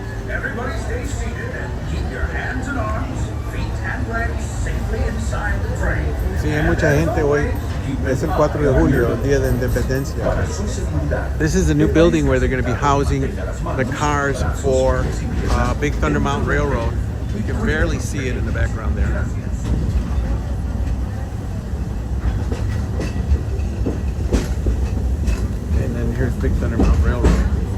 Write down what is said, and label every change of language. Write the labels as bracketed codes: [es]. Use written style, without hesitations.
[en] Everybody stay seated and keep your hands and arms, feet and legs safely inside the train. [es] Sí, hay mucha gente hoy. Es el 4 de julio, el Día de Independencia. [en] This is a new building where they're going to be housing the cars for Big Thunder Mountain Railroad. You can barely see it in the background there. And then here's Big Thunder Mountain Railroad.